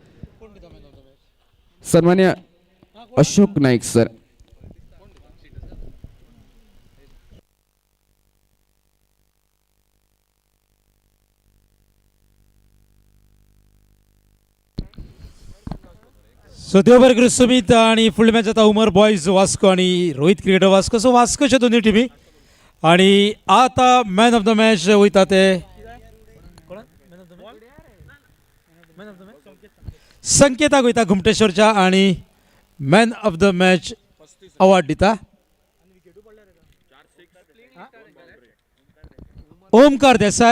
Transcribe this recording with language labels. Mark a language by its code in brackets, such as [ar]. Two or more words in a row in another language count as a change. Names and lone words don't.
[kok] सन्मान्य अशोक नाईक सर. सो देवबर्ग सुमित आणि फुल मॅच आता उमर बॉयज वास्को आणि रोहित क्रिकेटर वास्को. सो वास्कोच्या दोन्ही टीमी आणि आता [en] man of the match [kok] वयता ते संकेताक वयता घुमटेश्वरच्या आणि [en] man of the match award [kok] दिता ओमकार देसाय.